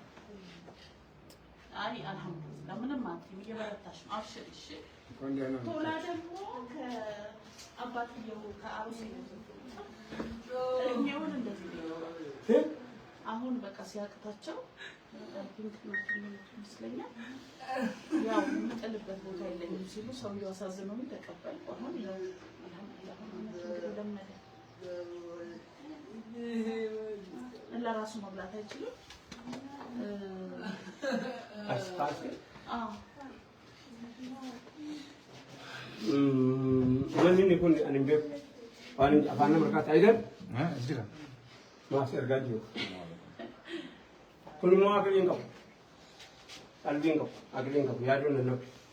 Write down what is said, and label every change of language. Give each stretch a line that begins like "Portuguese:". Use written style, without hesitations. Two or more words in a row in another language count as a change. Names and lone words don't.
Amharic: አይ አልሐምዱሊላህ ምንም አትይም፣ እየበረታሽ ነው። አብሽሪ እሺ። ቶላ ደግሞ ከአባትየው ከአሩሲ እኛውን እንደዚህ ነው። አሁን በቃ ሲያቅታቸው ፒንክ ይመስለኛል ያው የምጥልበት ቦታ የለኝም ሲሉ ሰውየው አሳዝነውኝ ተቀበልኩ። አሁን ለመደ ለራሱ መብላት አይችልም።
Oromo: Manni kun ani beeku afaan nama harkaatti aydan maas ergaa jiru. Kun immoo agiriin qabu, qalbiin qabu, agiriin qabu yaaduu hin danda'u.